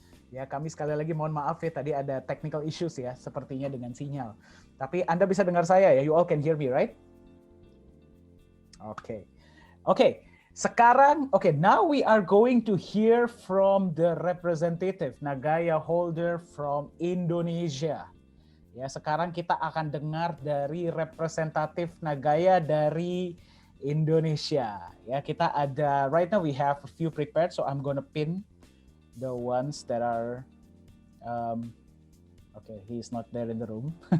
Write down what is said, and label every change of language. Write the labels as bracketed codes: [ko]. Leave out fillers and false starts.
[id] Ya, kami sekali lagi mohon maaf ya, tadi ada technical issues ya, sepertinya dengan sinyal. Tapi Anda bisa dengar saya ya, [en] you all can hear me, right? [id] Oke. Sekarang, [en] now we are going to hear from the representative Nagaya holder from Indonesia. [id] Ya, sekarang kita akan dengar dari representatif Nagaya dari Indonesia. Ya, kita ada, [en] right now we have a few prepared, so I'm gonna pin the ones that are, he's not there in the room.